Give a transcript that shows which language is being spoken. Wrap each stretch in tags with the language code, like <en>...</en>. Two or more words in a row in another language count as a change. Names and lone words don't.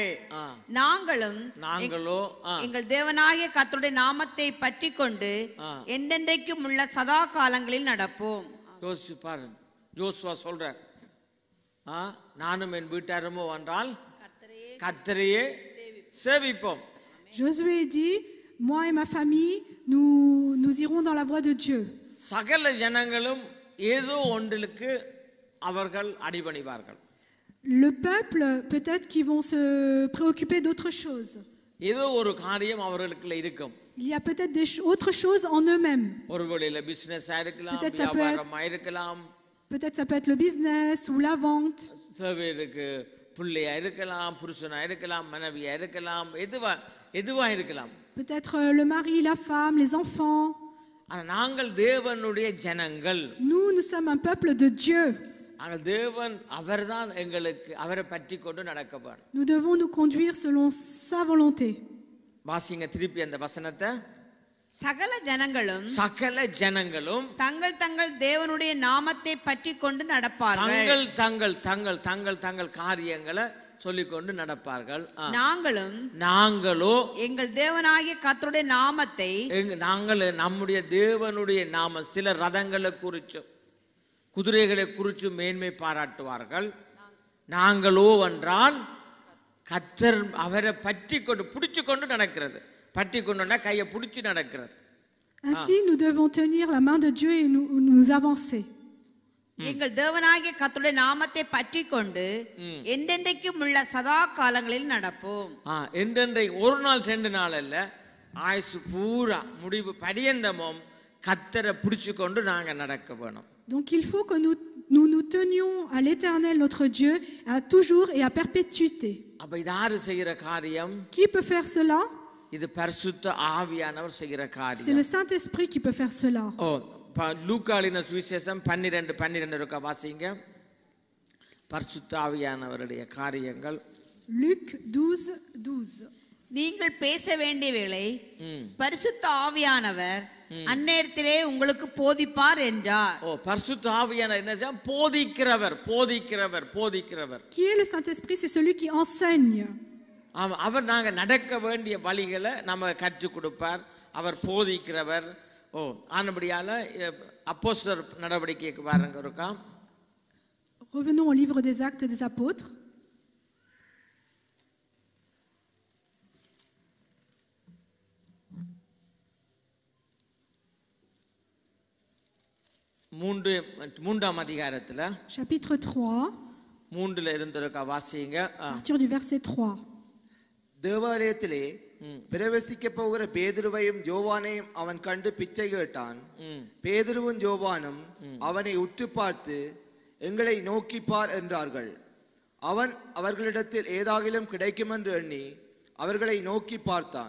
<ta>நாங்களோ எங்கள் தேவனாகிய கர்த்தருடைய நாமத்தை பற்றி கொண்டு என்றென்றைக்கும் உள்ள சதா காலங்களில் நடப்போம். யோசிச்சு பாருங்க. யோசுவா சொல்றார், நானும் என் வீட்டாருமோ என்றால் கர்த்தரையே சேவிப்போம்.</ta> <fr>Josué dit, moi et ma famille, nous irons dans la voie de Dieu.</fr> <ta>சகல ஜனங்களும் ஏதோ ஒன்றுக்கு அவர்கள் அடிபணிவார்கள்.</ta> <fr>Le peuple, peut-être qu'ils vont se préoccuper d'autre chose.</fr> <ta>ஏதோ ஒரு காரியம் அவர்களுக்குள்ள இருக்கும்.</ta> <fr>Il y a peut-être autre chose en eux-mêmes.</fr> <ta>ஒருவேளை பிசினஸ் இருக்கலாம்,</ta> <fr>Peut-être</fr> <ta>வியாபாரம் இருக்கலாம்,</ta> <fr>peut-être ça peut être le business ou la vente.</fr> <ta>சிலருக்கு பிள்ளையா இருக்கலாம், புருஷனா இருக்கலாம், மனைவியா இருக்கலாம், எதுவா இருக்கலாம்.</ta> <fr>Peut-être le mari, la femme, les enfants.</fr> <ta>ஆனா நாங்கள் தேவனுடைய ஜனங்கள்.</ta> <fr>Nous sommes un peuple de Dieu.</fr> <ta>நாங்கள் தேவன் அவர்தான் எங்களுக்கு அவரை பற்றி கொண்டு நடக்க வேண்டும். Nous devons nous conduire selon sa volonté. வாசிங்க திருப்பி அந்த வசனத்தை. சகல ஜனங்களும் தங்கள் தங்கள் தேவனுடைய நாமத்தை பற்றி கொண்டு நடப்பார்கள். தங்கள் காரியங்களை சொல்லிக்கொண்டு நடப்பார்கள். நாங்களோ எங்கள் தேவனாகிய கர்த்தருடைய நாமத்தை, நாங்கள் நம்முடைய தேவனுடைய நாம, சில ரதங்களை குறிச்சு குதிரைகளை குறித்து மேன்மை பாராட்டுவார்கள். நாங்களோ என்றால் கர்த்தர் அவரை பற்றி கொண்டு பிடிச்சு கொண்டு நடக்கிறது. பற்றி கொண்டுனா கையை பிடிச்சு நடக்கிறது.</ta> <fr>Ainsi nous devons tenir la main de Dieu et nous avancer.</fr> <ta>எங்கள் தேவனாகிய கர்த்தருடைய நாமத்தை பற்றி கொண்டு என்றென்றைக்கும் உள்ள சதா காலங்களில் நடப்போம். என்றென்றை ஒரு நாள் 2 நாள் அல்ல, ஆயுசு பூரா முடிவு பரியந்தமும் கர்த்தரை பிடிச்சு கொண்டு நாங்க நடக்க வேணும்.</ta> <fr>Donc il faut que nous tenions à l'Éternel notre Dieu à toujours et à perpétuité.</fr> <ta>அப்ப இது யாரு செய்யற காரியம்?</ta> <fr>Qui peut faire cela?</fr> <ta>இது பரிசுத்த ஆவியானவர் செய்யற</ta> <fr>C'est</fr> <ta>காரியம்.</ta> <fr>le Saint-Esprit qui peut faire cela.</fr> <ta>லூக்காளின சுவிசேஷம் 12:12 இருக்க வாசிங்க. பரிசுத்த ஆவியானவருடைய காரியங்கள்.</ta> <fr>Luc 12:12.</fr> <ta>நீங்கள் பேச வேண்டிய வேளை பரிசுத்த ஆவியானவர் அந்நேரத்திலே உங்களுக்கு போதிப்பார் என்றார். பரிசுத்த ஆவியானவர் என்ன செய்ய? போதிக்கிறவர், போதிக்கிறவர், போதிக்கிறவர்.</ta> <fr>Qui est le Saint-Esprit? C'est celui qui enseigne.</fr> <ta>அவர் நாங்க நடக்க வேண்டிய வழிகளை நம்ம கற்றுக் கொடுப்பார். அவர் போதிக்கிறவர். ஆனபடியால அப்போஸ்தலர் நடவடிக்கைக்கு பாருங்க இருக்கா.</ta> <fr>Revenons au livre des Actes des Apôtres.</fr> <ta>மூன்றாம் அதிகாரத்துல</ta> <fr>Chapitre 3.</fr> <ta>3ல இருந்திருக்க வாசிங்க.</ta> <fr>Partir du verset 3.</fr> <ta>தேவாலயத்திலே பிரவேசிக்க போகிற பேதுருவையும் யோவானையும் அவன் கண்டு பிச்சை கேட்டான். பேதுருவும் யோவானும் அவனை உற்று பார்த்து, எங்களை நோக்கி பார் என்றார்கள். அவன் அவர்களிடத்தில் ஏதாகிலும் கிடைக்கும் என்று எண்ணி அவர்களை நோக்கி பார்த்தான்.</ta>